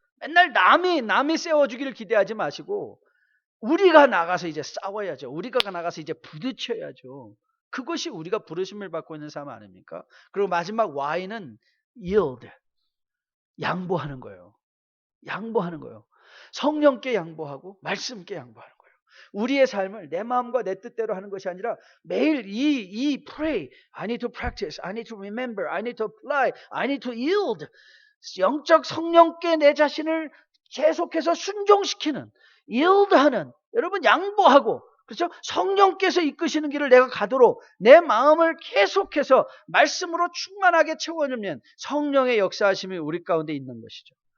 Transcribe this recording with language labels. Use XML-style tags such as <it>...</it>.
<ko>맨날 남이 세워주기를 기대하지 마시고, 우리가 나가서 이제 싸워야죠. 우리가 나가서 이제 부딪혀야죠. 그것이 우리가 부르심을 받고 있는 삶 아닙니까? 그리고 마지막 Y는 yield. 양보하는 거예요. 양보하는 거예요. 성령께 양보하고 말씀께 양보하는 거예요. 우리의 삶을 내 마음과 내 뜻대로 하는 것이 아니라 매일 이</ko> <en>pray, I need to practice, I need to remember, I need to apply, I need to yield.</en> <ko>영적 성령께 내 자신을 계속해서 순종시키는 yield하는 여러분 양보하고 그렇죠? 성령께서 이끄시는 길을 내가 가도록 내 마음을 계속해서 말씀으로 충만하게 채워주면 성령의 역사하심이 우리 가운데 있는 것이죠.</ko>